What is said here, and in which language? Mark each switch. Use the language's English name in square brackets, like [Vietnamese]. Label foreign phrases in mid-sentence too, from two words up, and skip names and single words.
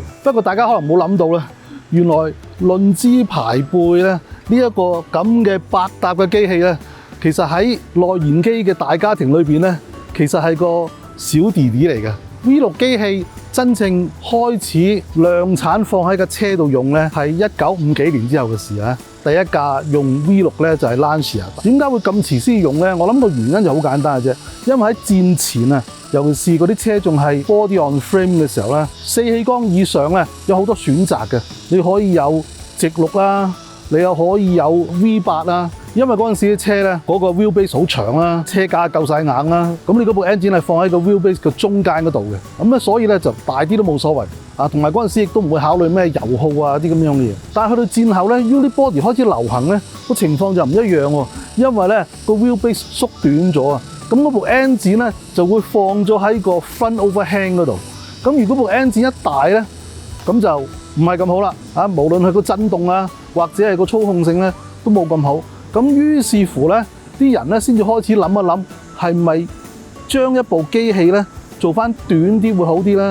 [Cantonese] 不過大家可能冇諗到咧，原來論資排輩咧，呢一個咁嘅百搭嘅機器咧，其實喺內燃機嘅大家庭裏邊咧，其實係個小弟弟嚟嘅。V6 機器真正開始量產放喺架車度用咧，係1950幾年之後嘅事啊！第一架用 V6 咧就係 Lancia。點解會咁遲先用咧？我諗個原因就好簡單嘅啫，因為喺戰前啊，尤其是嗰啲車仲係 [English] body on frame [Cantonese] 嘅時候咧，4氣缸以上咧有好多選擇嘅，你可以有直六啦，你又可以有 V8 啦。因為嗰陣時啲車咧，嗰個 wheelbase 好長啦，車架夠晒硬啦，咁你嗰部 engine 係放喺個 wheelbase 嘅中間嗰度嘅，咁咧所以咧就大啲都冇所謂啊。同埋嗰陣時亦都唔會考慮咩油耗啊啲咁樣嘅嘢。但係去到戰後咧 ，unibody 開始流行咧，個情況就唔一樣喎，因為咧個 wheelbase 縮短咗啊，咁嗰部 engine 咧就會放咗喺個 [English] front overhang [Cantonese] 嗰度。咁如果部 engine 一大咧，咁就唔係咁好啦啊！無論係個震動啊，或者係個操控性咧，都冇咁好。咁於是乎咧，啲人咧先至開始諗一諗，係咪將一部機器咧做翻短啲會好啲咧？